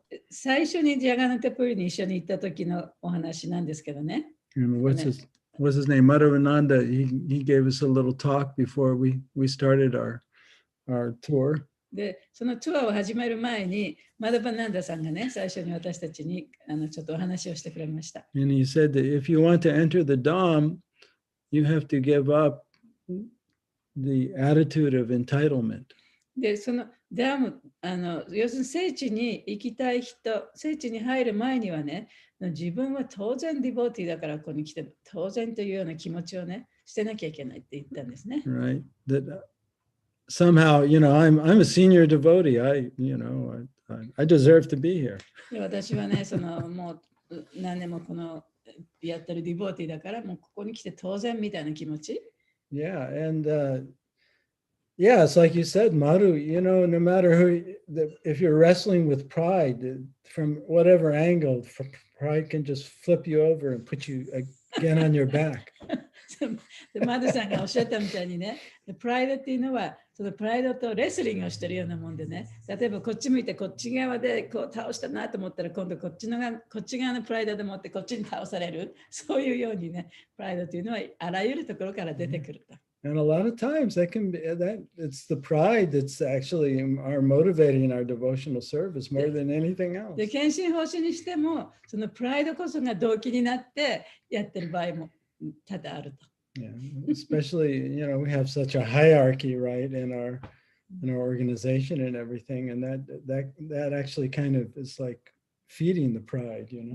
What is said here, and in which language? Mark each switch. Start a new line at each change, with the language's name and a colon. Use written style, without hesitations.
Japanese: 最初にジャガナタプリに一緒に行った時のお話なんですけどね。
English: And what's his name? Madhavananda. He gave us a little talk before we started our tour.
Japanese: で、そのツアーを始める前に、マダバナンダさんがね、最初に私たちにちょっとお話をしてくれました。
English: And he said that if you want to enter the Dham, you have to give up the attitude of entitlement.
Japanese: で、そのダム、要するに聖地に行きたい人、聖地に入る前にはね、自分は当然ディボーティーだからここに来て、当然というような気持ちをね、してなきゃいけないって言ったんですね。
English: Right. That somehow, I'm a senior devotee. I deserve to be here.
Japanese: で私はね、もう何年もこのやってるディボーティーだから、もうここに来て当然みたいな気持ち。
English: Yeah, and yeah, it's like you said, Madhu, no matter if you're wrestling with pride, from whatever angle, pride can just flip you over and put you again on your back.
Japanese: でマドさんがおっしゃったみたいにね、プライドっていうのは、そのプライドとレスリングをしてるようなもんでね、例えばこっち向いてこっち側でこう倒したなと思ったら、今度こっち側のプライドでもってこっちに倒される、そういうようにね、プライドっていうのはあらゆるところから出てくると。
English: And a lot of times it's the pride that's actually are motivating our devotional service more than anything else.
Japanese: で、献身奉仕にしても、そのプライドこそが動機になってやってる場合も多々あると。
English: Yeah, especially, we have such a hierarchy, right, in our organization and everything, and that actually kind of is like feeding the pride,